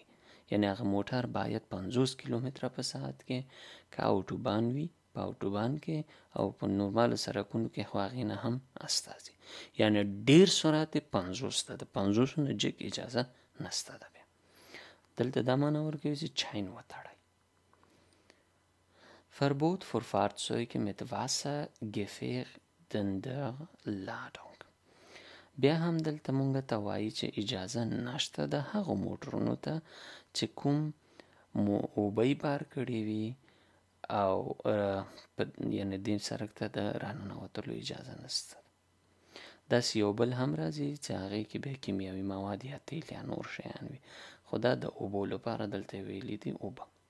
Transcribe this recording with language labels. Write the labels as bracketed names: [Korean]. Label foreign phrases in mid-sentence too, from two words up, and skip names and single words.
[Pashto] یعنی هغه موټر باید 50 کیلومتره په ساعت کې که اوټوبان وي په اوټوبان کې او په نورمالو سړکونو کې خو هغې نه هم استازي. یعنی ډیر سرعت 50 ده، د 50 نه جګ اجازه نشته ده. بیا دلته دا معنا ورکوي چې چاین وتړئ. [German] Verbot für Fahrzeuge mit wassergefährdender Ladung. [Pashto] بیا هم دلته مونږ ته وایي چې اجازه نشته د هغو موټرونو ته چې کوم اوبه بار کړي وي او یعنی دې سړک ته د راننوتلو اجازه نشته. داسې یو بل هم راځي چې هغې کې بیا کیمیاوي مواد یا تیل یا نور شیان وي خو دا د اوبو لپاره دلته ویلي دي اوبه.